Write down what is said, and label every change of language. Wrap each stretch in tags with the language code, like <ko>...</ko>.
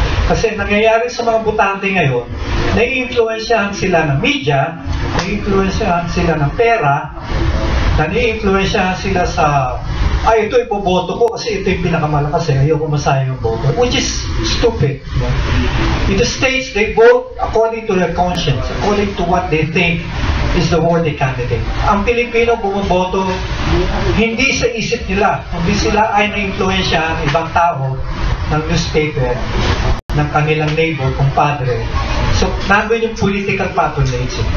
<tl>Kasi nangyayari sa mga butante ngayon, nai-influensyahan sila ng media, nai-influensyahan sila ng pera, nai-influensyahan sila sa, ito ipoboto ko kasi ito yung pinakamalakas ayoko masayang yung boto,</tl> <en>which is stupid.</en> <tl>No?</tl> <en>In the States, they vote according to their conscience, according to what they think is the worthy candidate.</en> <tl>Ang Pilipino bumoboto hindi sa isip nila, hindi sila ay na-influensya ibang tao ng newspaper, ng kanilang neighbor, kumpadre. So, nandun yung political patronage.</tl>